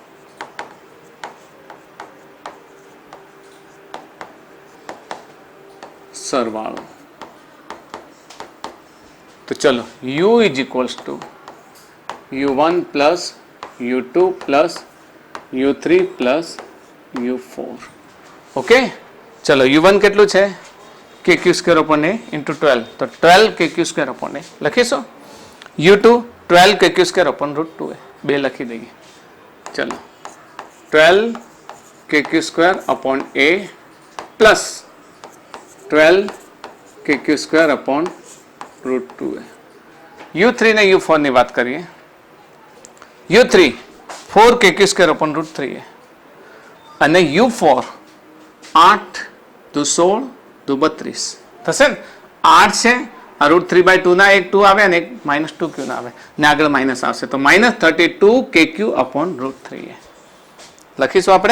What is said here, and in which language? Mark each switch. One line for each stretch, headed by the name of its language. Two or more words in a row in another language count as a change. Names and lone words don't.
Gujarati: તો ચલો, U
English: is equals to
Gujarati: U1 પ્લસ U2 પ્લસ U3 પ્લસ U4. ઓકે, ચલો, U1 કેટલું છે? KQ² A ઇન્ટુ 12, તો 12 KQ² A લખીશું. U2 12 KQ² √2a, 2 લખી દઈએ. ચલો, 12 KQ² A પ્લસ 12 KQ² √2a. U3 ને U4 ની વાત કરીએ. U3 4 KQ² √3a અને U4 8 દુ 16 દુ 32 થશે ને. 8 છે, √3/2 ના એક 2 આવે અને એક -2Q ના આવે ને આગળ માઇનસ આવશે, તો -32 KQ √3a લખીશું આપણે.